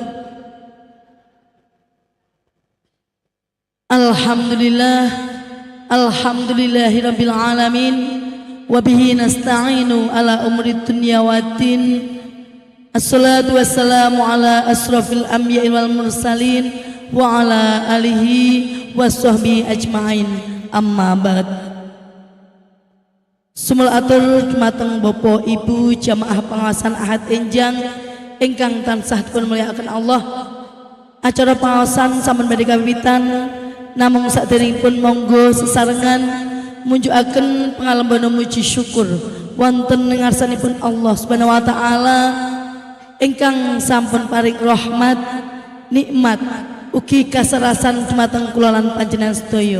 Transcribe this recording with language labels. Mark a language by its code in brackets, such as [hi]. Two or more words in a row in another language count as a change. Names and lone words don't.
[ar] الحمد لله رب العالمين وبه نستعين على أمور الدنيا والدين. الصلاة والسلام على أشرف الأنبياء والمرسلين وعلى آله وصحبه أجمعين. أما بعد. [jv] Sumul atur dumateng Bapak Ibu jamaah pengawasan Ahad Enjang ingkang tansah dipun mulyakaken Allah. Acara pengawasan sampun badhe kawiwitan, namung saderengipun monggo sesarengan munjukaken pangalembana muji syukur wonten ngarsanipun [ar] الله سبحانه وتعالى [jv] ingkang sampun paring rahmat, nikmat ugi kasarasan dumateng kula lan panjenengan sedaya.